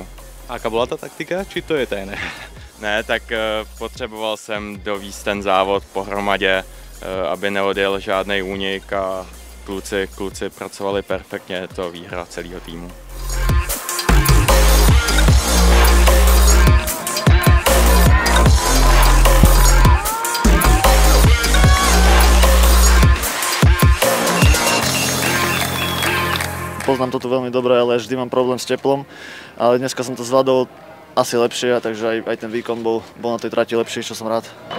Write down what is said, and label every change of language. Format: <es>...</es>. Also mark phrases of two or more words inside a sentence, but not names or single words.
<cs>A jaká byla ta taktika, či to je tajné? Ne, tak potřeboval jsem dovízt ten závod pohromadě, aby neodjel žádný únik a kluci pracovali perfektně, je to výhra celého týmu.</cs> <sk>Poznám to tu veľmi dobre, ale vždy mám problém s teplom, ale dneska som to zvládol asi lepšie, takže aj ten výkon bol na tej trati lepší, čo som rád.</sk>